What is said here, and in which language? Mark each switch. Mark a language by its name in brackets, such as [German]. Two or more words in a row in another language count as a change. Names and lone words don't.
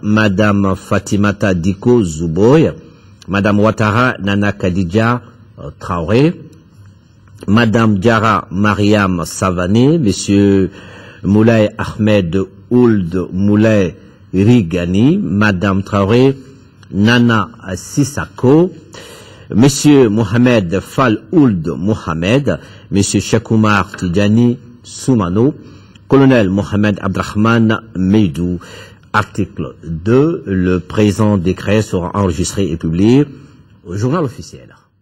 [French] Madame Fatimata Diko Zouboy, Madame Ouattara Nana Khadija Traoré, Madame Diara Mariam Savané, Monsieur Moulay Ahmed Ould Moulay Rigani, Madame Traoré Nana Sissako, Monsieur Mohamed Fall Ould Mohamed, Monsieur Chekoumar Tidjani Soumano, Colonel Mohamed Abdrahman Meidou. Article 2. Le présent décret sera enregistré et publié au journal officiel.